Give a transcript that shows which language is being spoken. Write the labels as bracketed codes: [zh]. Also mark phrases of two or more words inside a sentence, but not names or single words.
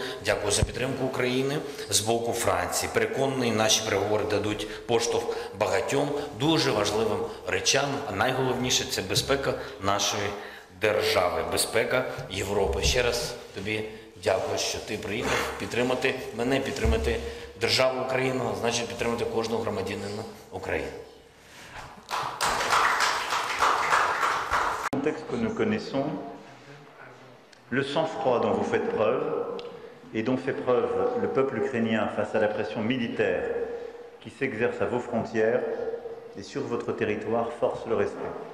[uk] Дякую за підтримку України з боку Франції. Переконаний, наші переговори дадуть поштовх багатьом дуже важливим речам. А найголовніше – це безпека нашої держави, безпека Європи. Ще раз тобі дякую, що ти приїхав підтримати мене, підтримати державу Україну, а значить підтримати кожного громадянина України. [fr] Le contexte que nous connaissons, le sang-froid dont vous faites preuve et dont fait preuve le peuple ukrainien face à la pression militaire qui s'exerce à vos frontières et sur votre territoire force le respect.